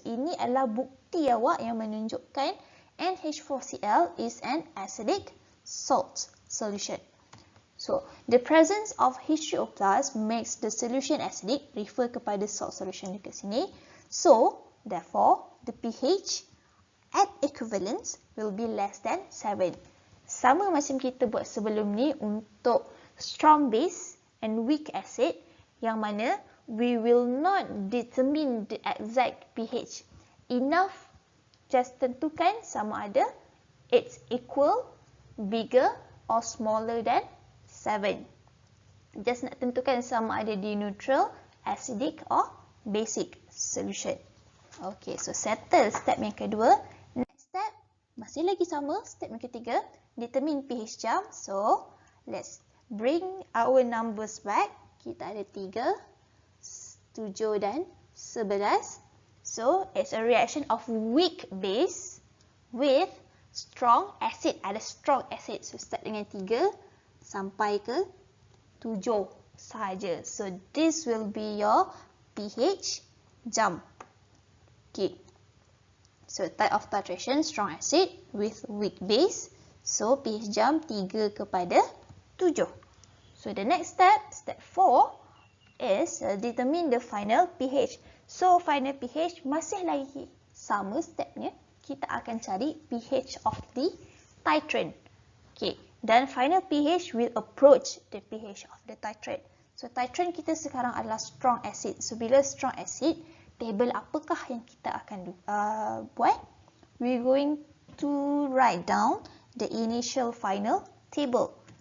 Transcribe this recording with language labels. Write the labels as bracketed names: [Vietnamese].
[Malay] So, ini adalah bukti awak yang menunjukkan NH4Cl is an acidic salt solution. [English] So, the presence of H2O plus makes the solution acidic, refer kepada salt solution dekat sini. So, therefore, the pH at equivalence will be less than 7. Sama macam kita buat sebelum ni untuk strong base and weak acid, yang mana we will not determine the exact pH. Enough just tentukan sama ada it's equal, bigger or smaller than 7. Just nak tentukan sama ada di neutral, acidic or basic solution. [Malay] Okay, so settle step yang kedua. Next step, masih lagi sama. [English] Step yang ketiga, determine pH jump. So, let's bring our numbers back. [Malay] Kita ada 3, 7 dan 11. [English] So, it's a reaction of weak base with strong acid. [Malay] Ada strong acid. So, start dengan 3 sampai ke 7 sahaja. [English] So, this will be your pH jump. Okay. So, type of titration, strong acid with weak base. So, pH jump 3 kepada 7. So, the next step, step 4, is determine the final pH. So, final pH masih lagi [Malay] sama stepnya, kita akan cari pH of the titrant. Okay. [English] Dan final pH will approach the pH of the titrant. [Malay] So titrant kita sekarang adalah strong acid. So bila strong acid, table apakah yang kita akan buat? [English] We're going to write down the initial final table.